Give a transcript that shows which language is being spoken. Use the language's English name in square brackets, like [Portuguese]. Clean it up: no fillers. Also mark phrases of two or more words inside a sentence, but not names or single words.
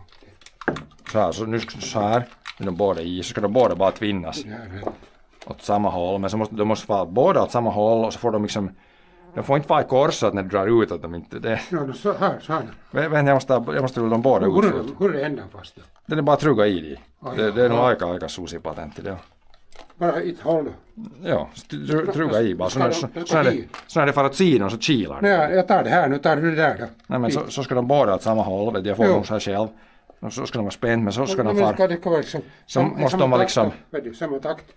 [Swedish] Så nu så här, med de båda i, så ska de båda bara tvinnas Det här. åt samma håll, men så de måste vara båda åt samma håll, och så får de liksom, de får inte vara i kors att när du drar ut att de inte, det... Ja, så här. Men jag måste rulla dem båda ut först. Hur är det ändan fast då? Den är bara trugga i dig. Aj, Det är nog [Finnish] aika susi patentti [Swedish] det. Bara ett håll. Ja, trugga i bara. Så när det far åt sidan så kilar det. Nej, jag tar det här, nu tar du det där då. Nej, men så ska de båda åt samma håll, vet jag får dem så här själv. Och så ska de vara spänt, men så ska de fara. Det ska vara liksom... Så måste de vara liksom... Samma takt.